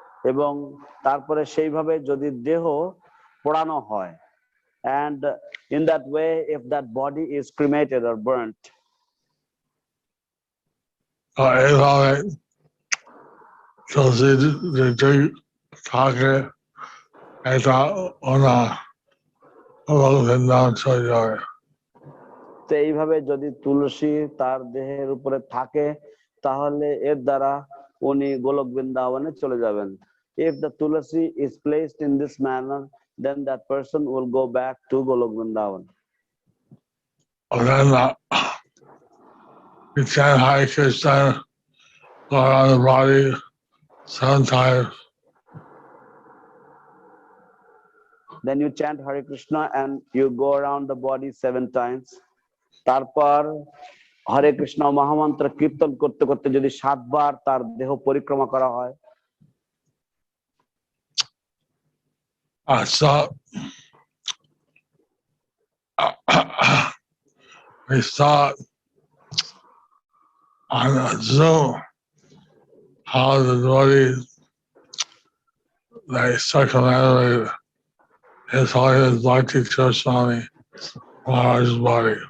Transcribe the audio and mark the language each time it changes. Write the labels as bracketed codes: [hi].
[bn] এবং তারপরে সেইভাবে যদি দেহ পোড়ানো হয়, [en] and in that way if that body is cremated or burnt, Tulsi, the Jay Taka, and on a down so yard. [bn] তো এইভাবে যদি তুলসী তার দেহের উপরে থাকে তাহলে এর দ্বারা উনি গোলক বৃন্দাবনে চলে যাবেন। [en] If the tulsi is placed in this manner, then that person will go back to Golok Vrindavan. And then you chant Hare Krishna around the body 7 times. Then you chant Hare Krishna and you go around the body 7 times. [bn] তারপর হরে কৃষ্ণ মহামন্ত্র কীর্তন করতে করতে যদি 7 বার তার দেহ পরিক্রমা করা হয়, [en] I saw we saw on a Zoom how the body they circumnavigated his Holiness Bhakti Swami Maharaj's body.